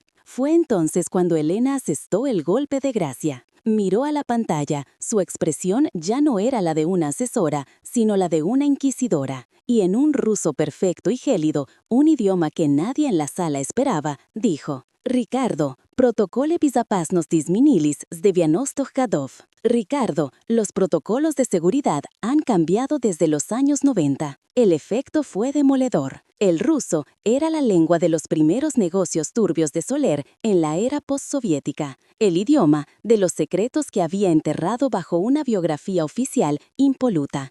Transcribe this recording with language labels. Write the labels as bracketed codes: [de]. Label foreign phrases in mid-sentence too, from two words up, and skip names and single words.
[es] Fue entonces cuando Elena asestó el golpe de gracia. Miró a la pantalla, su expresión ya no era la de una asesora, sino la de una inquisidora, y en un ruso perfecto y gélido, un idioma que nadie en la sala esperaba, dijo: Ricardo, [ru] protocole безопасности изменились с 90-х годов. [es] Ricardo, los protocolos de seguridad han cambiado desde los años 90. El efecto fue demoledor. El ruso era la lengua de los primeros negocios turbios de Soler en la era postsoviética, el idioma de los secretos que había enterrado bajo una biografía oficial impoluta.